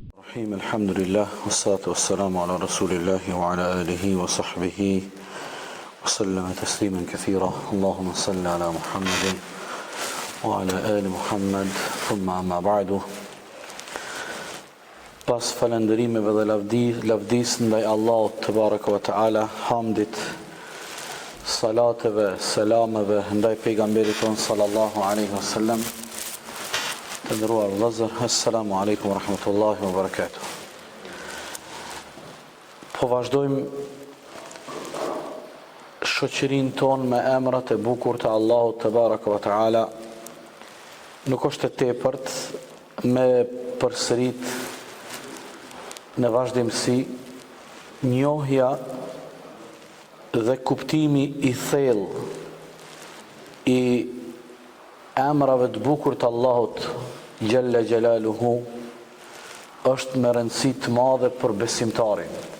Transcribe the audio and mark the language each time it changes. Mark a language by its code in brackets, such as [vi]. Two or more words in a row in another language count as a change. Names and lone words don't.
[ar] الرحيم الحمد لله والصلاة والسلام على رسول الله وعلى آله وصحبه وسلم تسليما كثيرا اللهم صل على محمد وعلى آل محمد ثم أما بعد [sq] pas falënderimeve dhe lavdis ndaj Allahut [ar] تبارك وتعالى, [sq] hamdit, salateve, selameve ndaj pejgamberit ton [ar] صلى الله عليه وسلم. [sq] Të nderuar vëllezër, [ar] السلام عليكم ورحمة الله وبركاته. [sq] Po vazhdojmë shoqërinë tonë me emrat e bukur të Allahut [ar] te baraka ve taala. [sq] Nuk është e tepërt me përsërit në vazhdimsi njohja dhe kuptimi i thellë i emrave të bukur të Allahut [ar] Gjelle Gjelaluhu [sq] është me rëndësi të madhe për besimtarin.